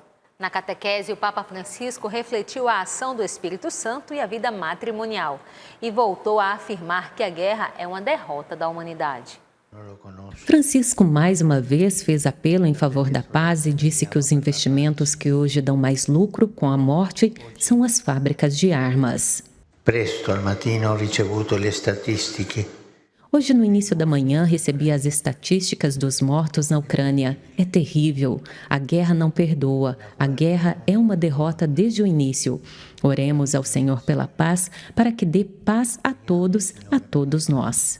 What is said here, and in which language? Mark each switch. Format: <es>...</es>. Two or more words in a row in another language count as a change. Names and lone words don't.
<pt>Na catequese, o Papa Francisco refletiu a ação do Espírito Santo e a vida matrimonial e voltou a afirmar que a guerra é uma derrota da humanidade. Francisco mais uma vez fez apelo em favor da paz e disse que os investimentos que hoje dão mais lucro com a morte são as fábricas de armas.</pt> <it>Presto al mattino ho ricevuto le statistiche.</it> <pt>Hoje, no início da manhã, recebi as estatísticas dos mortos na Ucrânia. É terrível. A guerra não perdoa. A guerra é uma derrota desde o início. Oremos ao Senhor pela paz, para que dê paz a todos nós.</pt>